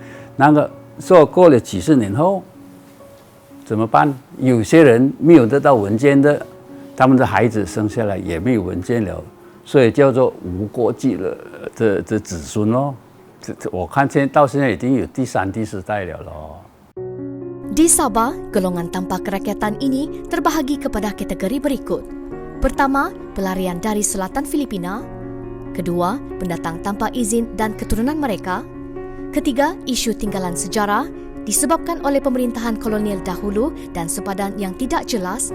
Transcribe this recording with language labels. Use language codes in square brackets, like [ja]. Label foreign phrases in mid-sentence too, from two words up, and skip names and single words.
[zh] 那个说过了几十年后怎么办？有些人没有得到文件的，他们的孩子生下来也没有文件了，所以叫做无国籍的子孙咯。我看到现在已经有第3、第4代了咯。 [ms] Di Sabah, golongan tanpa kerakyatan ini terbahagi kepada kategori berikut. Pertama, pelarian dari selatan Filipina. Kedua, pendatang tanpa izin dan keturunan mereka. Ketiga, isu tinggalan sejarah disebabkan oleh pemerintahan kolonial dahulu dan sempadan yang tidak jelas.